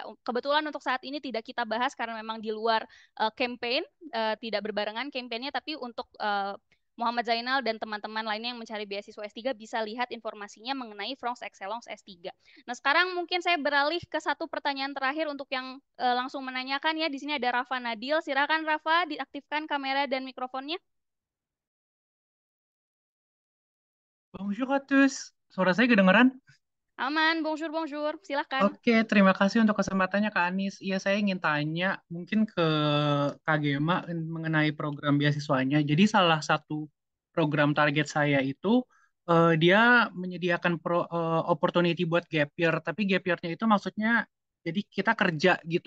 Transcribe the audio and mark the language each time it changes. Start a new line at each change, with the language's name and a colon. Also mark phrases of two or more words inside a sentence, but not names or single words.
Indonesian: Kebetulan untuk saat ini tidak kita bahas karena memang di luar campaign, tidak berbarengan campaignnya, tapi untuk Muhammad Zainal dan teman-teman lainnya yang mencari beasiswa S3 bisa lihat informasinya mengenai France Excellence S3. Nah, sekarang mungkin saya beralih ke satu pertanyaan terakhir untuk yang langsung menanyakan ya. Di sini ada Rafa Nadil. Silakan Rafa, diaktifkan kamera dan mikrofonnya.
French: Bonjour à tous.
Indonesian: Suara saya kedengeran? Aman,
French: bonjour, bonjour.
Indonesian: Silakan. Oke, terima kasih untuk kesempatannya Kak Anis. Iya, saya ingin tanya mungkin ke Kak Gema mengenai program beasiswanya. Jadi salah satu program target saya itu dia menyediakan opportunity buat
English: gap year,
Indonesian: tapi
English: gap year-
Indonesian: nya itu maksudnya jadi kita kerja gitu.